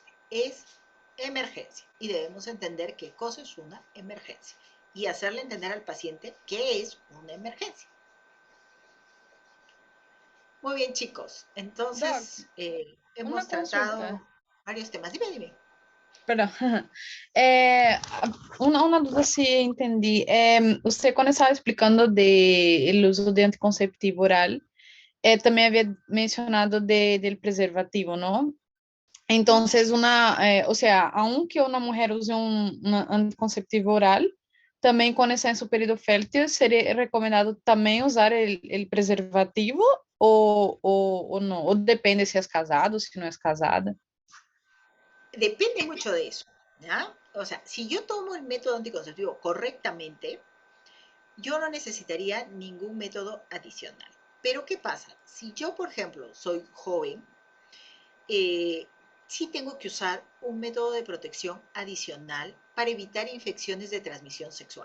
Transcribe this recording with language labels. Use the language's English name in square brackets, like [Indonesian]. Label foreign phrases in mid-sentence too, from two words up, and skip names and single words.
[Spanish] Es emergencia y debemos entender qué cosa es una emergencia y hacerle entender al paciente qué es una emergencia. Muy bien, chicos. Doc, Entonces, una hemos consulta. tratado varios temas. Dime, dime. [Portuguese] Perdão. Uma dúvida se entendi. Você, quando estava explicando o uso de anticonceptivo oral, também havia mencionado [Spanish] del preservativo, ¿no? Entonces, o sea, aunque una mujer use un anticonceptivo oral, [Portuguese] também quando está em seu período fértil, seria recomendado também usar [Spanish] el preservativo [Portuguese] ou não? Ou depende se é casado, se não é casada? [Spanish] Depende mucho de eso, ¿ya? O sea, si yo tomo el método anticonceptivo correctamente, yo no necesitaría ningún método adicional. Pero ¿qué pasa? Si yo, por ejemplo, soy joven, sí tengo que usar un método de protección adicional para evitar infecciones de transmisión sexual.